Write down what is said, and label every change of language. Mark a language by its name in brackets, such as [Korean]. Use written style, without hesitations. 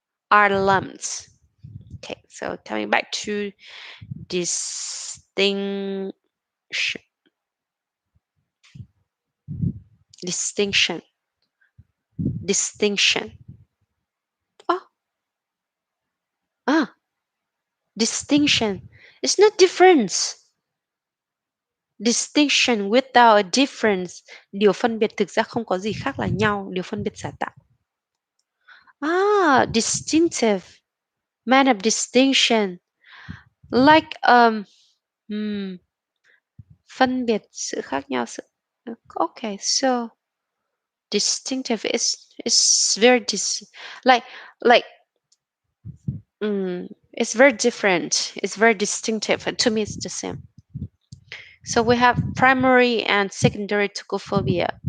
[English] are lumps. Okay, so coming back to distinction, distinction, distinction. Oh, ah, distinction. It's not difference. Distinction without a difference. [Vietnamese] Điều phân biệt thực ra không có gì khác là nhau. Điều phân biệt giả tạo. [English] Ah, distinctive. Man of distinction. [Vietnamese] Like hmm, phân biệt sự khác nhau. Sự... [English] Okay, so distinctive is very like like it's very different. It's very distinctive. And to me, it's the same. So we have primary and secondary tokophobia.